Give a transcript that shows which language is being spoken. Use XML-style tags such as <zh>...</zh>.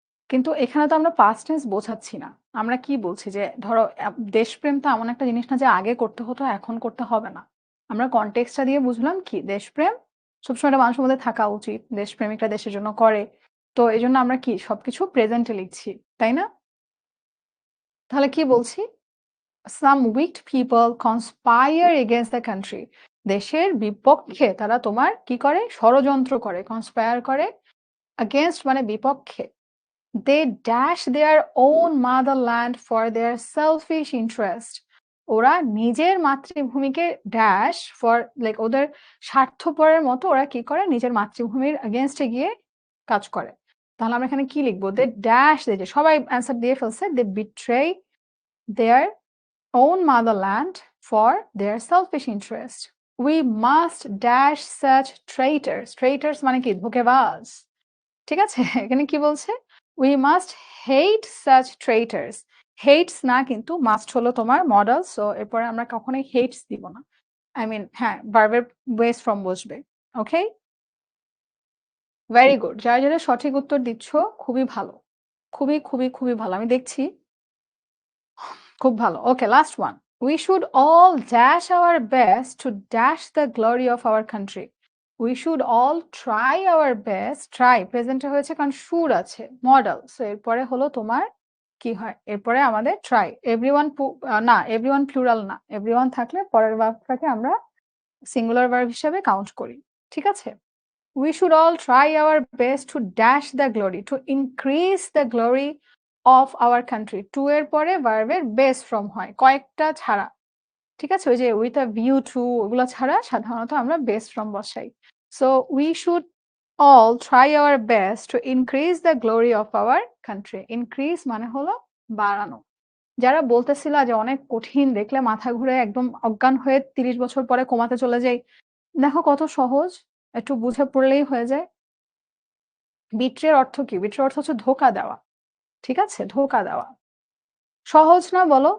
<bn>কিন্তু এখানে তো আমরা পাস্ট টেন্স বোঝাচ্ছি না। আমরা কি বলছি যে ধরো দেশপ্রেম তো এমন একটা জিনিস না যে আগে করতে হতো এখন করতে হবে না। আমরা কনটেক্সটটা দিয়ে বুঝলাম কি দেশপ্রেম সবসময় একটা মানুষের মধ্যে থাকা উচিত। দেশপ্রেমিকরা দেশের জন্য করে। তো এই জন্য আমরা কি সবকিছু প্রেজেন্টে লিখছি, তাই না? তাহলে কি বলছি?</bn> <en>some wicked people conspire against the country.</en> <bn>দেশের বিপক্ষে তারা তোমার কি করে? ষড়যন্ত্র করে, কনস্পায়ার করে। against মানে বিপক্ষে।</bn> <en>they dash their own motherland for their selfish interest.</en> <bn>ওরা নিজের মাতৃভূমিকে ড্যাশ ফর লাইক ওদের স্বার্থপরের মতো ওরা কি করে? নিজের মাতৃভূমির এগেনস্টে গিয়ে কাজ করে। তাহলে আমরা এখানে কি লিখবো? দে ড্যাশ, যে সবাই অ্যান্সার দিয়ে ফেলছে, দে betray</bn> <en>their own motherland for their selfish interest. We must dash such traitors.</en> <bn>Traitors মানে কি? ধোঁকেবাজ। ঠিক আছে? এখানে কি বলছে?</bn> <en>We must hate such traitors.</en> <bn>Hates না কিন্তু must হলো তোমার মডেল। সো এরপরে আমরা কখনোই hates দিব না। I mean হ্যাঁ, ভার্বের বেস ফর্ম বসবে। ওকে? Very good. যারা, যারা সঠিক উত্তর দিচ্ছ খুবই ভালো। খুবই, খুবই, খুবই ভালো। আমি দেখছি। খুব ভালো। ওকে, last one.</bn> <en>We should all dash our best to dash the glory of our country. We should all try our best.</en> <bn>Try প্রেজেন্টে হয়েছে কারণ should আছে মডেল। সো এরপরে হলো তোমার কি হয়? এরপরে আমাদের try. Everyone না, everyone প্লুরাল না। everyone থাকলে পরের ভার্বটাকে আমরা সিঙ্গুলার ভার্ব হিসেবে কাউন্ট করি। ঠিক আছে?</bn> <en>We should all try our best to dash the glory, to increase the glory of our country.</en> <bn>To এর পরে ভার্বের বেস ফর্ম হয় কয়েকটা ছাড়া। ঠিক আছে? ওই যে with a view to ওগুলো ছাড়া সাধারণত আমরা বেস ফর্ম বসাই।</bn> <en>So we should all try our best to increase the glory of our country.</en> <bn>Increase মানে হলো বাড়ানো। যারা বলতেছিল যে অনেক কঠিন, দেখলে মাথা ঘুরে একদম অজ্ঞান হয়ে ৩০ বছর পরে কোমাতে চলে যাই, দেখো কত সহজ, একটু বুঝে পড়লেই হয়ে যায়। বিট্রের অর্থ কি? বিট্রের অর্থ হচ্ছে ধোঁকা দেওয়া। ঠিক আছে? ধোঁকা দেওয়া। সহজ না বলো?</bn>